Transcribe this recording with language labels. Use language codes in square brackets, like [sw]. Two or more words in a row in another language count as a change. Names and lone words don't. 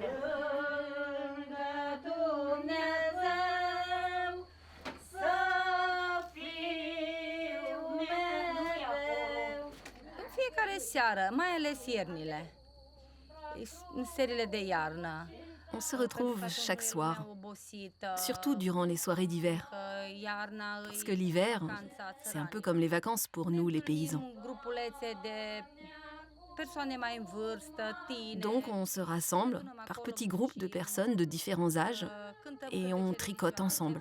[ro] Lângă Dumnezeu să fiu mereu. În fiecare seară, mai ales iernile, în serile de iarnă. [fr] On se retrouve chaque soir, surtout durant les soirées d'hiver. Parce que l'hiver, c'est un peu comme les vacances pour nous, les paysans. Donc on se rassemble par petits groupes de personnes de différents âges et on tricote ensemble.